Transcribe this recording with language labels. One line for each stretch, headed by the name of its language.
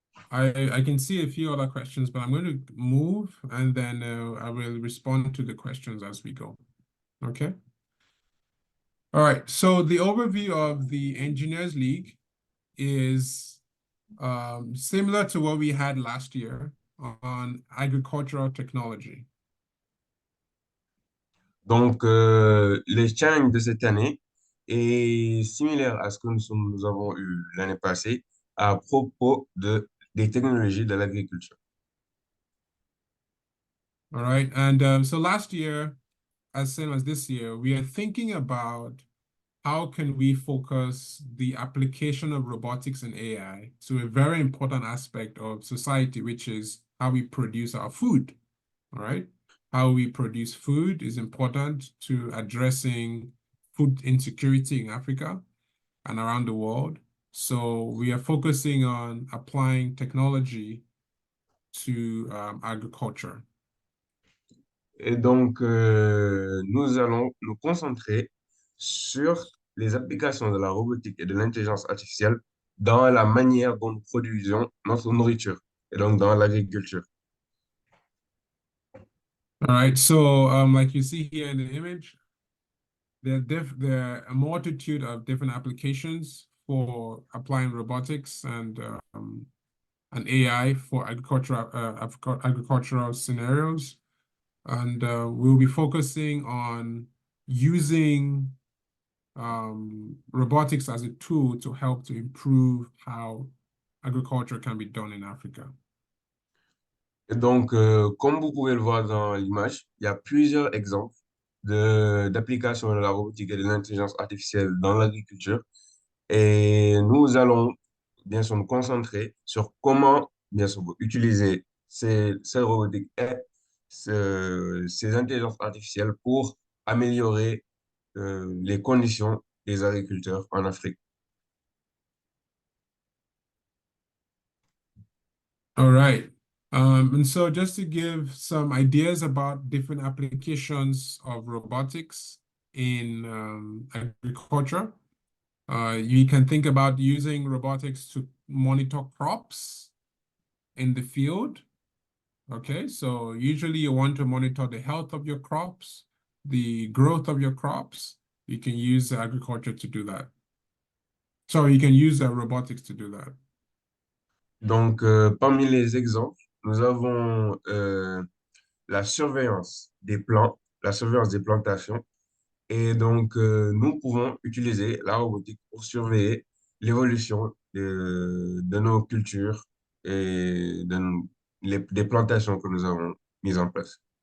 English: I can see a few other questions, but I'm going to move and then I will respond to the questions as we go. Okay. All right. So the overview of the Engineers League is similar to what we had last year on agricultural technology.
French: Donc, les challenges de cette année est similaire à ce que nous avons eu l'année passée à propos des technologies de l'agriculture.
English: All right. And so last year, as same as this year, we are thinking about how can we focus the application of robotics and AI to a very important aspect of society, which is how we produce our food. All right. How we produce food is important to addressing food insecurity in Africa and around the world. So we are focusing on applying technology to agriculture.
French: Et donc, nous allons nous concentrer sur les applications de la robotique et de l'intelligence artificielle dans la manière dont nous produisons notre nourriture, et donc dans l'agriculture.
English: All right. So like you see here in the image, there are a multitude of different applications for applying robotics and AI for agricultural scenarios. And we'll be focusing on using robotics as a tool to help to improve how agriculture can be done in Africa.
French: Et donc, comme vous pouvez le voir dans l'image, il y a plusieurs exemples d'applications de la robotique et de l'intelligence artificielle dans l'agriculture. Et nous allons bien sûr nous concentrer sur comment bien sûr utiliser ces robotiques et ces intelligences artificielles pour améliorer les conditions des agriculteurs en Afrique.
English: All right. And so just to give some ideas about different applications of robotics in agriculture, you can think about using robotics to monitor crops in the field. Okay, so usually you want to monitor the health of your crops, the growth of your crops. You can use agriculture to do that. So you can use robotics to do that.
French: Donc, parmi les exemples, nous avons la surveillance des plants, la surveillance des plantations. Et donc, nous pouvons utiliser la robotique pour surveiller l'évolution de nos cultures et des plantations que nous avons mises en place.